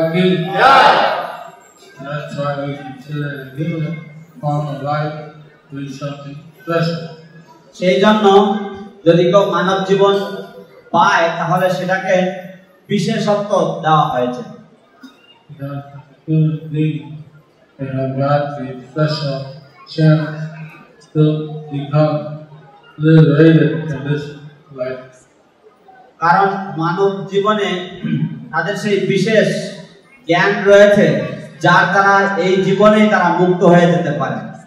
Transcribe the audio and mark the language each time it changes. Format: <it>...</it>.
<en>That's why we consider the human form of life to be something special.</en> <bn>সেই জন্য যদি কেউ মানব জীবন পায় তাহলে সেটাকে বিশেষত্ব দেওয়া হয়েছে।</bn> <en>Because human beings have got the special chance to become liberated in this life.</en> <bn>কারণ মানব জীবনে তাদের সেই বিশেষ জ্ঞান রয়েছে যার দ্বারা এই জীবনেই তারা মুক্ত হয়ে যেতে পারে।</bn>